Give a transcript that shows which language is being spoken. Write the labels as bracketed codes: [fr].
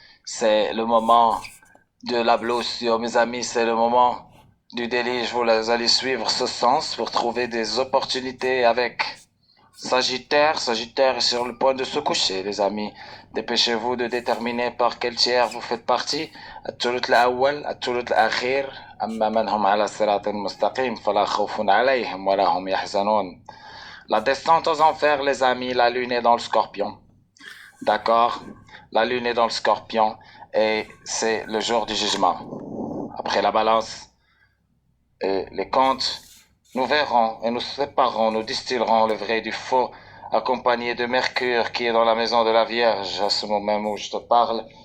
[fr] C'est le moment de l'ablution, mes amis, c'est le moment du délige. Vous allez suivre ce sens pour trouver des opportunités avec Sagittaire. Sagittaire est sur le point de se coucher, les amis. Dépêchez-vous de déterminer par quel tiers vous faites partie. [ar] الثلث الأول الثلث الأخير أما من هم على الصراط المستقيم فلا خوف عليهم ولا هم يحزنون. [fr] La descente aux enfers, les amis, la lune est dans le scorpion. D'accord? La lune est dans le scorpion et c'est le jour du jugement. Après la balance et les comptes, nous verrons et nous séparerons, nous distillerons le vrai du faux, accompagné de Mercure qui est dans la maison de la Vierge à ce moment même où je te parle.